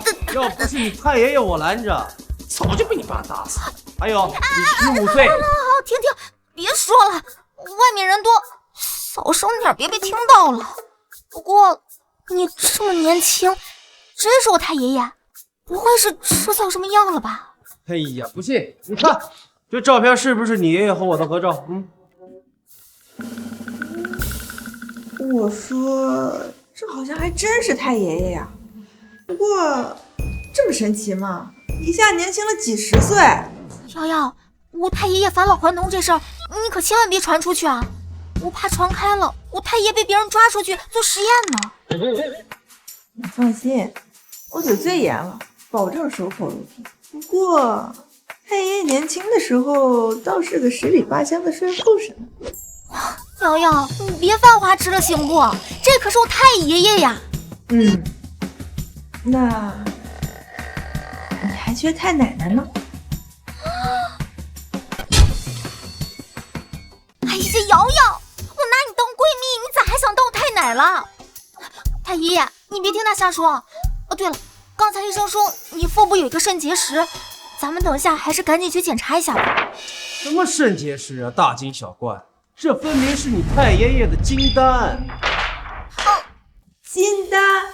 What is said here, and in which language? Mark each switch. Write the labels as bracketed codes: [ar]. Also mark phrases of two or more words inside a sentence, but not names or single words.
[zh] 要不是你太爺爺我攔着，早就被你爸打死了。還有，你15歲，好，停，別說了，外面人多，小聲點，別被聽到了。不過你這麼年輕，真是我太爺爺？不會是吃錯什麼藥了吧？哎呀，不信你看，這照片是不是你爺爺和我的合照？我說，這好像還真是太爺爺呀。不過這麼神奇吗？一下年輕了幾十歲。瑶瑶，我太爺爺返老还童這事兒，你可千萬別傳出去啊！我怕傳開了，我太爺被別人抓出去做實驗呢。你放心，我嘴最嚴了，保證守口如瓶。不過太爺爺年輕的时候倒是個十里八鄉的帥後生。瑶瑶，你別犯花痴了行不？這可是我太爺爺呀。那你還缺太奶奶呢？哎呀，瑶瑶，我拿你当闺蜜，你咋還想当我太奶了？太爺爺，你別聽他瞎說。哦，對了，剛才醫生說你腹部有一個腎結石，咱們等一下還是趕緊去檢查一下吧。什麼腎結石啊，大驚小怪，這分明是你太爺爺的金丹。金丹？